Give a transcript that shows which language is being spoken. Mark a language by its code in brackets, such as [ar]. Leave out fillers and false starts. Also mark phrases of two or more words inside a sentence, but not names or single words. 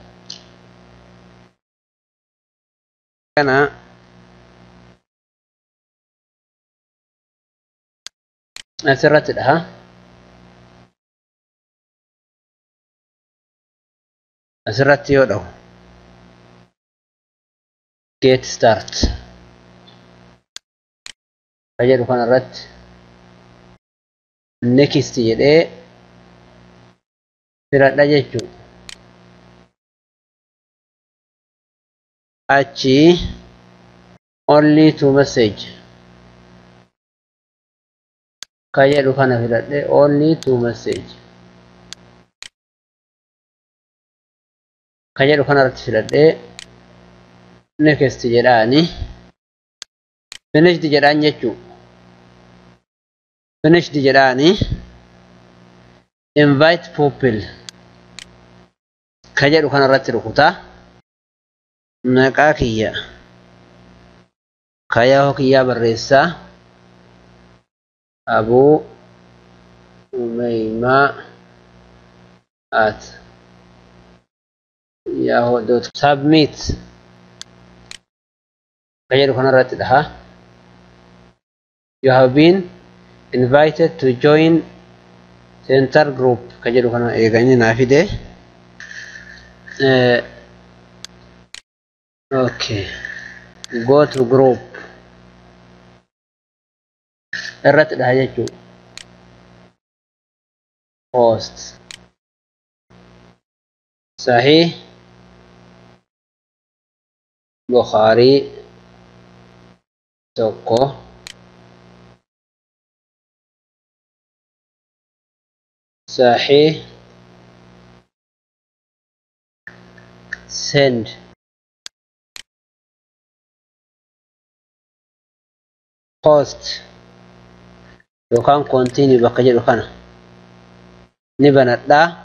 [om] kana asirratti dhaha. asirratti yoo dhahu [en] get start [om] fayyadu kanarratti next jedhee filadha jechuu. [en] achi only to message [om] ka jedhu kana filadhe [en] only to message [om] ka jedhu kana irratti filadhe next jedhaani finished jedhaan jechuu finished jedhaani [en] invite people [om] ka jedhu kana irratti rukuta maqaa kiyya kayaa kiyyaa barreessaa Abu Umayma at yahoo.com submit ka jedhu kana irratti dhaha [en] you have been invited to join center group [om] ka jedhu kana eeganii naa fide [en] okay go to group [om] irratti dhaha jechuu [en] post sahih Bukhari [om] tokko sahih [en] send post [om] yookaan continue bakka jedhu kana ni banadhaa